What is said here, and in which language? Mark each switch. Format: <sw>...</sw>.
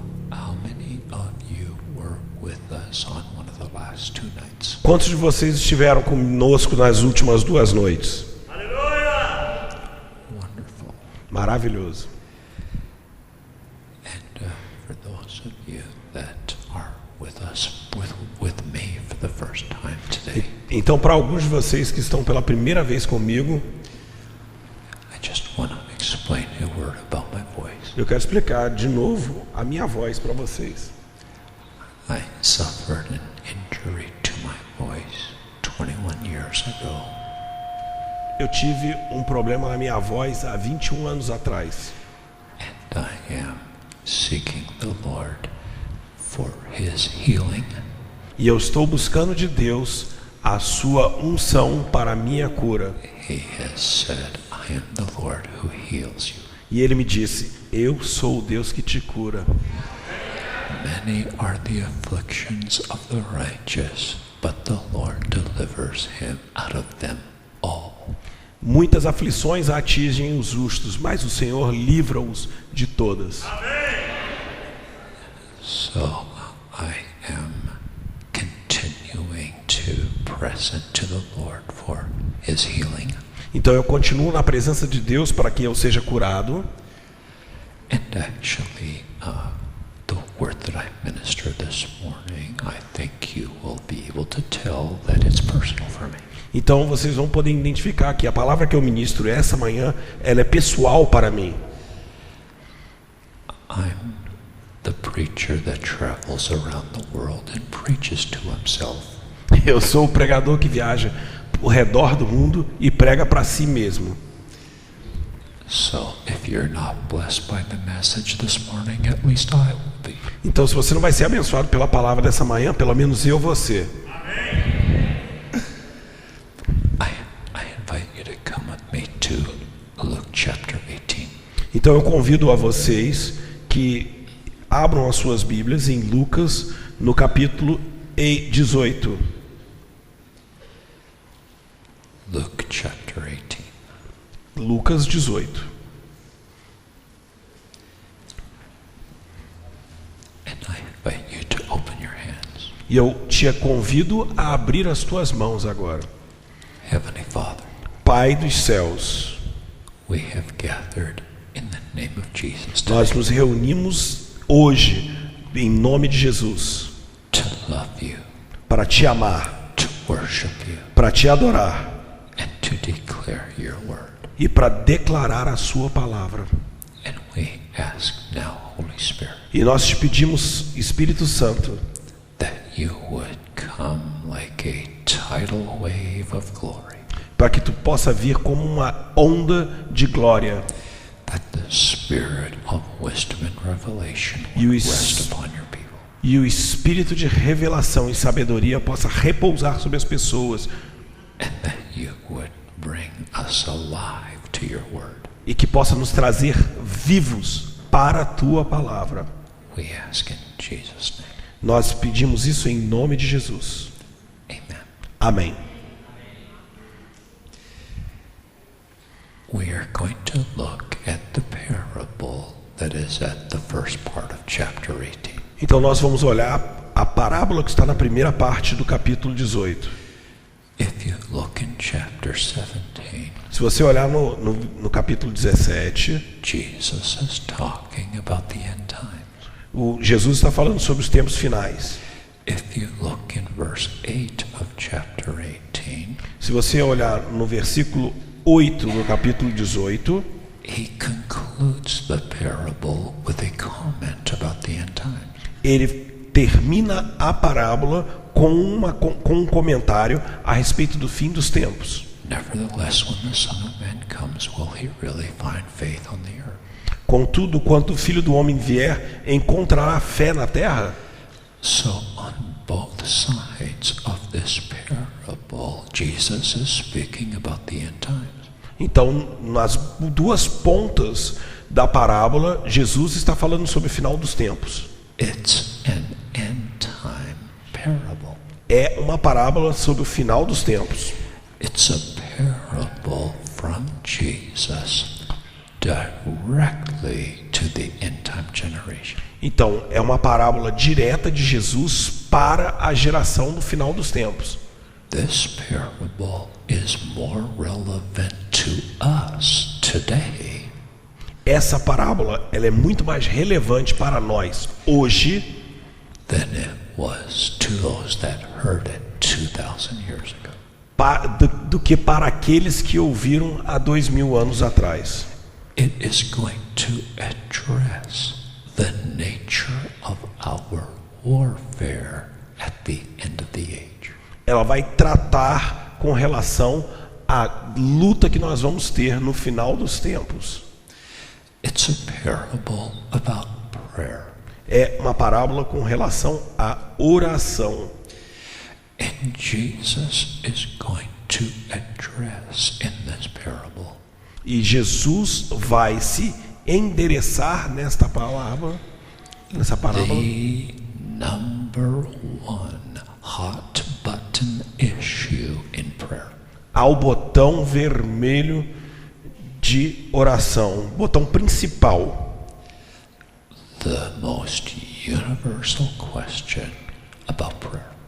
<en>How many of you were with us on one of the last two nights?</en> <pt>Quantos de vocês estiveram conosco nas últimas 2 noites?</pt> <en>Wonderful.</en> <pt>Maravilhoso.</pt> <en>And for those of you that are with us, with me for the first time today,</en> <pt>Então, para alguns de vocês que estão pela primeira vez comigo,</pt> <en>I just want to explain a word about my voice.</en> <pt>eu quero explicar de novo a minha voz para vocês.</pt> <en>I suffered an injury to my voice 21 years ago.</en> <pt>Eu tive um problema na minha voz há 21 anos atrás.</pt> <en>And I am seeking the Lord for His healing.</en> <pt>E eu estou buscando de Deus a sua unção para a minha cura.</pt> <en>He has said, I am the Lord who heals you.</en> <pt>E ele me disse, eu sou o Deus que te cura.</pt> <en>Many are the afflictions of the righteous, but the Lord delivers him out of them all.</en> <pt>Muitas aflições atingem os justos, mas o Senhor livra-os de todas.</pt> <en>So I am continuing to press into the Lord for His healing.</en> <pt>Então eu continuo na presença de Deus para que eu seja curado.</pt> <en>And actually, the word that I ministered this morning, I think you will be able to tell that it's personal for me.</en> <pt>Então vocês vão poder identificar que a palavra que eu ministro essa manhã, ela é pessoal para mim.</pt> <en>I'm the preacher that travels around the world and preaches to himself.</en> <pt>Eu sou o pregador que viaja ao redor do mundo e prega para si mesmo.</pt> <en>So if you're not blessed by the message this morning, at least I will be.</en> <pt>Então se você não vai ser abençoado pela palavra dessa manhã, pelo menos eu vou ser.</pt> <en>I invite you to come with me to Luke chapter 18.</en> <pt>Então eu convido a vocês que abram as suas Bíblias em Lucas, no capítulo 18.</pt> <en>Luke chapter 18.</en> <pt>Lucas 18.</pt> <en>And I invite you to open your hands.</en> <pt>E eu te convido a abrir as tuas mãos agora.</pt> <en>Heavenly Father,</en> <pt>Pai dos céus,</pt> <en>we have gathered in the name of Jesus</en> <pt>nós</pt> <en>today</en> <pt>nos reunimos hoje em nome de Jesus</pt> <en>to love you,</en> <pt>para te amar,</pt> <en>to worship you,</en> <pt>para te adorar</pt> <en>and to declare your word.</en> <pt>e para declarar a sua palavra.</pt> <en>And we ask now, Holy Spirit,</en> <pt>E nós te pedimos, Espírito Santo,</pt> <en>that you would come like a tidal wave of glory,</en> <pt>para que tu possa vir como uma onda de glória</pt> <en>that the spirit of wisdom and revelation You would is- rest upon your people.</en> <pt>e o espírito de revelação e sabedoria possa repousar sobre as pessoas</pt> <en>And that you would bring us alive to your word.</en> <pt>e que possa nos trazer vivos para a tua palavra.</pt> <en>We ask in Jesus' name.</en> <pt>Nós pedimos isso em nome de Jesus.</pt> <en>Amen.</en> <pt>Amém.</pt> <en>We are going to look at the parable that is at the first part of chapter 18.</en> <pt>Então nós vamos olhar a parábola que está na primeira parte do capítulo 18.</pt> <en>If you look in chapter 17,</en> <pt>Se você olhar no capítulo 17,</pt> <en>Jesus is talking about the end times.</en> <pt>Jesus está falando sobre os tempos finais.</pt> <en>If you look in verse 8 of chapter 18,</en> <pt>Se você olhar no versículo 8 no capítulo 18,</pt> <en>he concludes concludes the parable with a comment about the end times.</en> <pt>Ele termina a parábola com um comentário a respeito do fim dos tempos.</pt> <en>Nevertheless, when the Son of Man comes, will he really find faith on the earth?</en> <pt>Contudo, quando o Filho do Homem vier, encontrará fé na terra?</pt> <en>So on both sides of this parable, Jesus is speaking about the end times.</en> <pt>Então, nas duas pontas da parábola, Jesus está falando sobre o final dos tempos.</pt> <en>It's an end time parable.</en> <pt>É uma parábola sobre o final dos tempos.</pt> <en>It's a parable from Jesus directly to the end time generation.</en> <pt>Então, é uma parábola direta de Jesus para a geração do final dos tempos.</pt> <en>This parable is more relevant to us today</en> <pt>Essa parábola, ela é muito mais relevante para nós hoje</pt> <en>than it was to those that heard it 2,000 years ago.</en> <pt>do que para aqueles que ouviram há 2000 anos atrás.</pt> <en>It is going to address the nature of our warfare at the end of the age.</en> <pt>Ela vai tratar com relação à luta que nós vamos ter no final dos tempos.</pt> <en>It's a parable about prayer.</en> <pt>É uma parábola com relação à oração.</pt> <en>And Jesus is going to address in this parable</en> <pt>E Jesus vai se endereçar nessa parábola</pt> <en>the number one hot button issue in prayer.</en> <pt>ao botão vermelho de oração, botão principal,</pt> <en>The most universal question about prayer.</en>